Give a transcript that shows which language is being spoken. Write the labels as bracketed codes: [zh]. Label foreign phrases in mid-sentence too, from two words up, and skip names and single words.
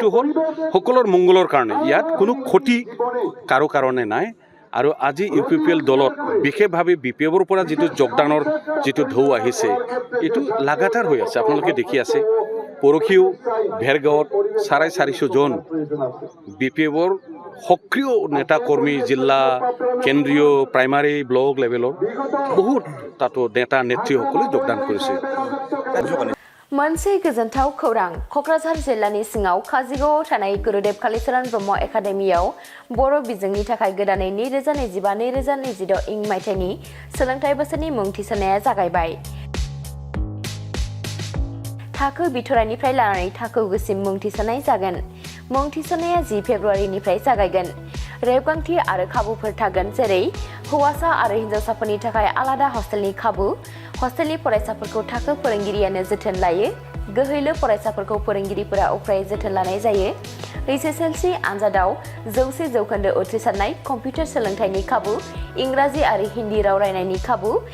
[as] হ'ল সকলোৰ মংগলৰ কাৰণে ইয়াত কোনো ক্ষতি কাৰো কাৰণে নাই আৰু আজি UPPL দলত বিশেষভাৱে BPFৰ পৰা যিটো যোগদানৰ যিটো ঢৌ আহিছে এইটো লাগাতাৰ হৈ আছে আপোনালোকে দেখি আছে পৰখিও ভেৰগাঁৱত 450 জন BPFৰ সক্ৰিয় নেতা কৰ্মী জিলা কেন্দ্ৰীয় প্ৰাইমাৰী ব্লক লেভেলৰ বহুত তাতো নেতা নেত্ৰীসকলে যোগদান কৰিছে [brx] मोनसे गोजोनथाव खौरां क'क्राझार जिल्लानि सिङाव काजिगावआव थानाय गुरुदेव कालीचरण ब्रह्म एकाडेमियाव बर' बिजोंनि थाखाय गोदानै 2025-2026 इं मायथाइनि सोलोंथाइ बोसोरनि मुं थिसननाया जागायबाय थाखो बिथराइनिफ्राय लानानै थाखो गुसिम मुं थिसननाय जागोन मुं थिसननाया 10 फेब्रुवारिनिफ्राय जागायगोन रेबगान्थि आरो खाबुफोर थागोन जेरै हौवासा आरो हिन्जावसाफोरनि थाखाय आलादा हस्टेलनि खाबु हस्टेलनि फरायसाफोरखौ थाखो फोरोंगिरियानो जोथोन लायो गोहैलो फरायसाफोरखौ फोरोंगिरिफोरा उफ्रायै जोथोन लानाय जायो HSLC आनजादाव 100% उथ्रिसारनाय कम्पिउटार सोलोंथाइनि खाबु इंराजि आरो हिन्दी राव रायनायनि खाबु